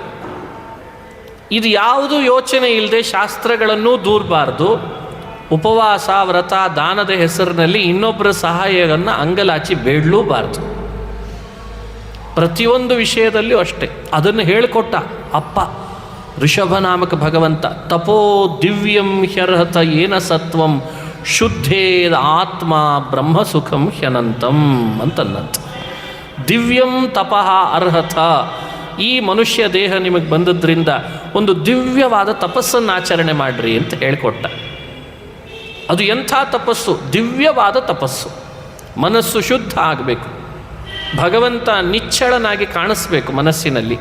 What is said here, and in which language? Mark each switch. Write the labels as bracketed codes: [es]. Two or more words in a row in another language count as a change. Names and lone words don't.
[kn] ಇದು ಯಾವುದೂ ಯೋಚನೆ ಇಲ್ಲದೆ ಶಾಸ್ತ್ರಗಳನ್ನು ದೂರಬಾರ್ದು. ಉಪವಾಸ, ವ್ರತ, ದಾನದ ಹೆಸರಿನಲ್ಲಿ ಇನ್ನೊಬ್ಬರ ಸಹಾಯವನ್ನು ಅಂಗಲಾಚಿ ಬೇಡಲೂಬಾರ್ದು. ಪ್ರತಿಯೊಂದು ವಿಷಯದಲ್ಲಿಯೂ ಅಷ್ಟೇ. ಅದನ್ನು ಹೇಳಿಕೊಟ್ಟ ಅಪ್ಪ ಋಷಭನಾಮಕ ಭಗವಂತ. [sa] ತಪೋ ದಿವ್ಯಂ ಹ್ಯರ್ಹತ ಏನ ಸತ್ವಂ ಶುದ್ಧೇದ ಆತ್ಮ ಬ್ರಹ್ಮಸುಖಂ ಹ್ಯನಂತಂ ಅಂತನ್ನಂತ. ದಿವ್ಯಂ ತಪಃ ಅರ್ಹತ. [kn] ಈ ಮನುಷ್ಯ ದೇಹ ನಿಮಗೆ ಬಂದದ್ರಿಂದ ಒಂದು ದಿವ್ಯವಾದ ತಪಸ್ಸನ್ನು ಆಚರಣೆ ಮಾಡಿರಿ ಅಂತ ಹೇಳಿಕೊಟ್ಟ. ಅದು ಎಂಥ ತಪಸ್ಸು? ದಿವ್ಯವಾದ ತಪಸ್ಸು. ಮನಸ್ಸು ಶುದ್ಧ ಆಗಬೇಕು, ಭಗವಂತ ನಿಚ್ಚಳನಾಗಿ ಕಾಣಿಸ್ಬೇಕು ಮನಸ್ಸಿನಲ್ಲಿ.